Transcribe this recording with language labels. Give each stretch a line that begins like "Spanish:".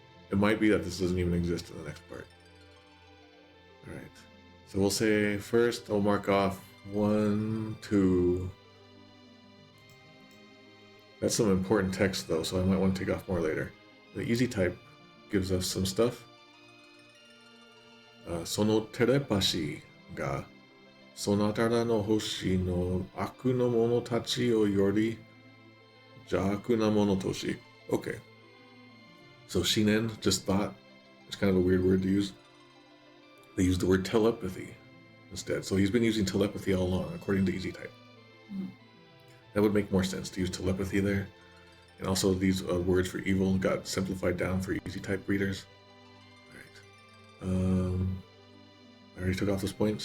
English: It might be that this doesn't even exist in the next part. Alright. So we'll say first I'll mark off 1, 2. That's some important text though, so I might want to take off more later. The easy type gives us some stuff.
Japanese: そのテレパシーがそなたらの星の悪の者たちをより邪悪な者とし.
English: Okay. So Shinen just thought. It's kind of a weird word to use. They used the word telepathy instead. So he's been using telepathy all along, according to easy type. That would make more sense to use telepathy there. And also these words for evil got simplified down for easy type readers. Alright. I already took off those points.